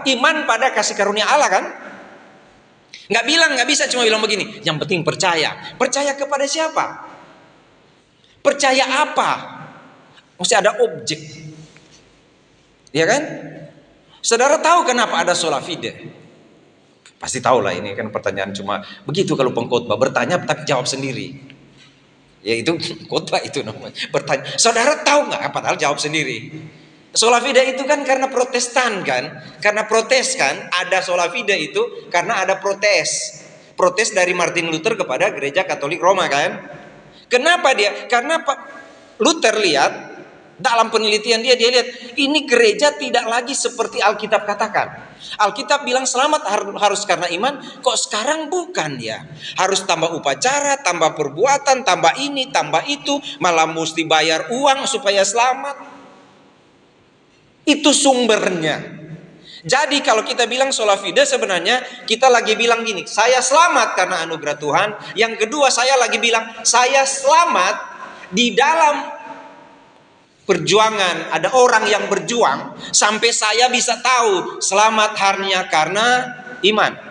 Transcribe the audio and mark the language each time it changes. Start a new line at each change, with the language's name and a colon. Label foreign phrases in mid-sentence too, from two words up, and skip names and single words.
Indonesian: Iman pada kasih karunia Allah kan? Nggak bisa cuma bilang begini. Yang penting percaya. Percaya kepada siapa? Percaya apa? Mesti ada objek. Ya kan? Saudara tahu kenapa ada
Latin: sola fide?
Indonesian: Pasti tahu lah, ini kan pertanyaan cuma begitu kalau pengkhotbah, bertanya tapi jawab sendiri. Ya itu khotbah itu namanya. Bertanya. Saudara tahu nggak? Padahal jawab sendiri.
Latin: Sola fide
Indonesian: itu kan karena Protestan kan? Karena protes kan? Ada
Latin: sola fide
Indonesian: itu karena ada protes. Protes dari Martin Luther kepada Gereja Katolik Roma kan? Kenapa dia? Karena Pak Luther lihat, dalam penelitian dia lihat ini gereja tidak lagi seperti Alkitab katakan. Alkitab bilang selamat harus karena iman, kok sekarang bukan ya. Harus tambah upacara, tambah perbuatan, tambah ini, tambah itu, malah mesti bayar uang supaya selamat. Itu sumbernya. Jadi kalau kita bilang
Latin: sola fide,
Indonesian: sebenarnya kita lagi bilang gini, saya selamat karena anugerah Tuhan. Yang kedua, saya lagi bilang saya selamat di dalam perjuangan. Ada orang yang berjuang sampai saya bisa tahu selamat hanya karena iman.